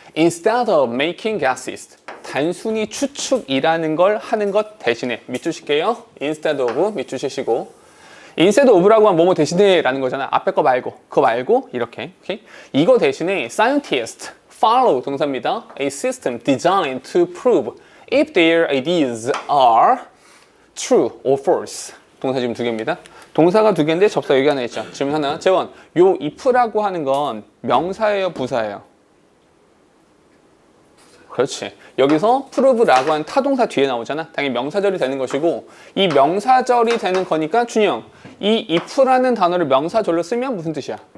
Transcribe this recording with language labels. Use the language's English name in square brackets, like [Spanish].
[English] Instead of making guesses, [Korean] 단순히 추측이라는 걸 하는 것 대신에 밑줄 칠게요. Instead of 밑줄 치시고, instead of라고 하면 뭐뭐 대신에 라는 거잖아. 앞에 거 말고, 그거 말고 이렇게. 오케이? 이거 대신에 [English] scientists follow [Korean] 동사입니다. [English] A system designed to prove if their ideas are true or false. [Korean] 동사 지금 두 개입니다. 동사가 두 개인데 접사 여기 하나 있죠. 질문 하나. 재원, 요 if라고 하는 건 명사예요, 부사예요? 그렇지. 여기서 prove라고 하는 타동사 뒤에 나오잖아. 당연히 명사절이 되는 것이고 이 명사절이 되는 거니까 준영, 이 if라는 단어를 명사절로 쓰면 무슨 뜻이야?